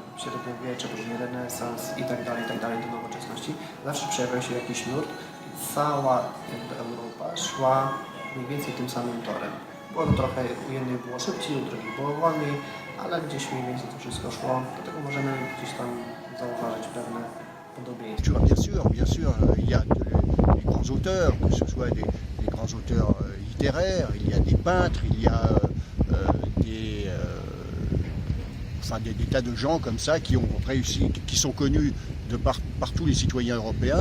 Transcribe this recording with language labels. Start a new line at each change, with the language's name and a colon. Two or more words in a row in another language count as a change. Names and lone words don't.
Polish: Średniowiecze, później renesans i tak dalej do nowoczesności. Zawsze przejawiał się jakiś nurt i cała Europa szła mniej więcej tym samym torem. Było to trochę, u jednych było szybciej, u drugich było wolniej, ale gdzieś mniej więcej to wszystko szło. Dlatego możemy gdzieś tam zauważyć pewne podobieństwa.
French: Bien sûr, il y a des grands auteurs, que ce soit des grands auteurs littéraires, il y a des peintres, il y a des tas de gens comme ça qui ont réussi, qui sont connus de par tous les citoyens européens.